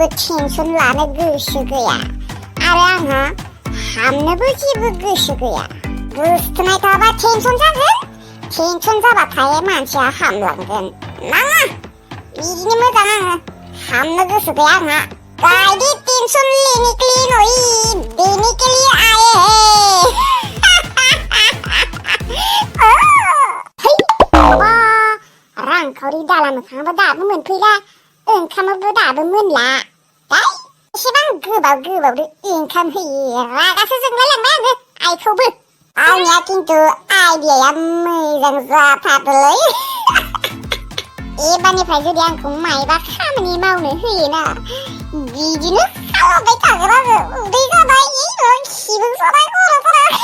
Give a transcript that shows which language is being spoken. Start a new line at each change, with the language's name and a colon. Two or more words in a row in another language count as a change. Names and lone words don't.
Bodo: टेनसन लानो गोसो गैया आरो आंहा हामनोबो जेबो गोसो गैया गोसथोनाय थाबा टेनसन जागोन टेनसन जाबाथाय मानसिया हामलांगोन नाङा बिदिनो मोजां आङो हामनो गोसो गैया आंहा गायदे
Hindi: टेनसन लेने के लिए नहीं देने के लिए आए
Bodo: हैं रांखावरि दाला मोखाङाबो दाबो मोनफैला ओंखामाबो दाबो मोनला दा एसेबां गोबाव ओंखाम होयो रागासो जोंलायलांबाय आङो आइखौबो आंनिया खिन्थु आइडियाया मोजां जाथारदोलै एबारनिफ्राय जुदि आंखौ मायबा खामानि मावनो होयोना बिदिनो खालामबाय थागोन आङो उदै जाबाय खिबो जाबाय खर'फोरा